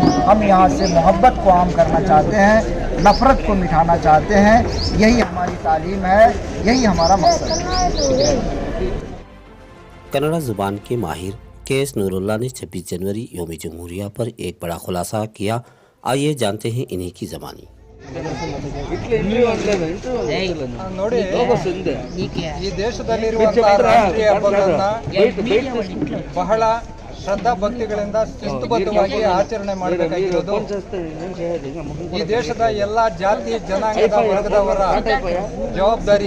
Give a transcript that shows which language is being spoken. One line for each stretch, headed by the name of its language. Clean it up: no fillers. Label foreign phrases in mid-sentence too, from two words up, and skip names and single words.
Urdu: ہم یہاں سے محبت کو عام کرنا چاہتے ہیں، نفرت کو مٹانا چاہتے ہیں. یہی ہماری تعلیم ہے، یہی ہمارا مقصد ہے. کنڑ زبان کے ماہر کیس نوراللہ نے 26 جنوری یوم جمہوریہ پر ایک بڑا خلاصہ کیا. آئیے جانتے ہیں انہی کی زبانی.
Kannada: ನೋಡಿ, ಈ ದೇಶದಲ್ಲಿರುವಂತಹ ರಾಷ್ಟ್ರೀಯ ಹಬ್ಬಗಳನ್ನ ಬಹಳ ಶ್ರದ್ಧಾ ಭಕ್ತಿಗಳಿಂದ ಶಿಸ್ತುಬದ್ಧವಾಗಿ ಆಚರಣೆ ಮಾಡಬೇಕಾಗಿರೋದು ಈ ದೇಶದ ಎಲ್ಲ ಜಾತಿ ಜನಾಂಗದ ವರ್ಗದವರ ಜವಾಬ್ದಾರಿ.